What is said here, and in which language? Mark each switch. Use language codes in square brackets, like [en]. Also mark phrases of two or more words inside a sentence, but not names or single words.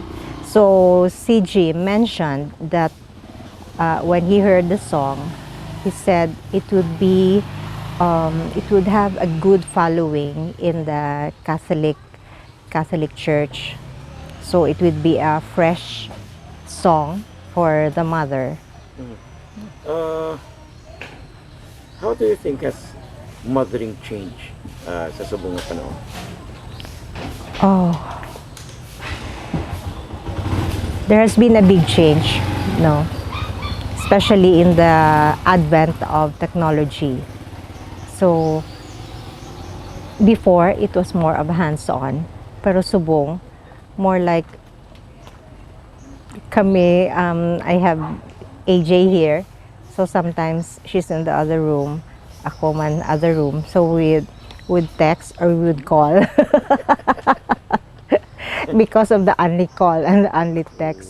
[en] So si Jim mentioned that when he heard the song, he said it would have a good following in the Catholic Church. So it would be a fresh song for the mother. How do you think has mothering changed [hil] sa subong nga panahon? [en] Oh, there has been a big change, no? Especially in the advent of technology. So, before, it was more of hands-on. [hil] Pero subong, [en] more like kami, I have AJ here. So, sometimes she's in the other room, [hil] ako man [en] other room. So, we would text or we would call. Because of the only call and the only text.